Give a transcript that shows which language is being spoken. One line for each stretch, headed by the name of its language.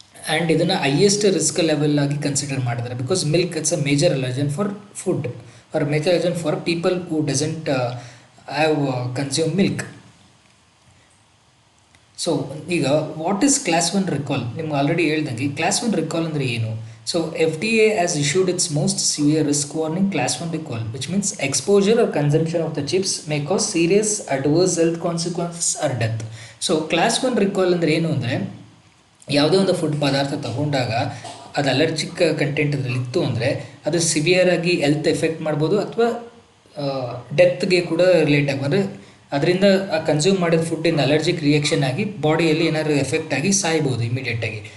Kannada: And ಇದನ್ನು highest risk level ಆಗಿ consider ಮಾಡಿದ್ದಾರೆ.
English: Because milk it's a major allergen for food or major allergen for people who doesn't have consume milk.
Kannada: So ಈಗ
English: What is class 1 recall?
Kannada: ನಿಮ್ಗೆ already ಹೇಳ್ದಂಗೆ class 1 recall ಅಂದರೆ ಏನು?
English: So FDA has issued its most severe risk warning class 1 recall, which means exposure or consumption of the chips may cause serious adverse health consequences or death.
Kannada: So class 1 recall ಅಂದರೆ ಏನು ಅಂದರೆ, ಯಾವುದೇ ಒಂದು food ಪದಾರ್ಥ ತಗೊಂಡಾಗ ಅದು allergic content ಅದರಲ್ಲಿ ಇತ್ತು ಅಂದರೆ ಅದು ಸಿವಿಯರ್ ಆಗಿ ಹೆಲ್ತ್ ಎಫೆಕ್ಟ್ ಮಾಡ್ಬೋದು ಅಥವಾ ಡೆತ್ಗೆ ಕೂಡ ರಿಲೇಟ್ ಆಗಿ, ಅಂದರೆ ಅದರಿಂದ ಆ ಕನ್ಸ್ಯೂಮ್ ಮಾಡಿದ ಫುಡ್ಡಿಂದ ಅಲರ್ಜಿಕ್ ರಿಯಾಕ್ಷನ್ ಆಗಿ ಬಾಡಿಯಲ್ಲಿ ಏನಾದ್ರು ಎಫೆಕ್ಟ್ ಆಗಿ ಸಾಯ್ಬೋದು ಇಮಿಡಿಯೇಟಾಗಿ.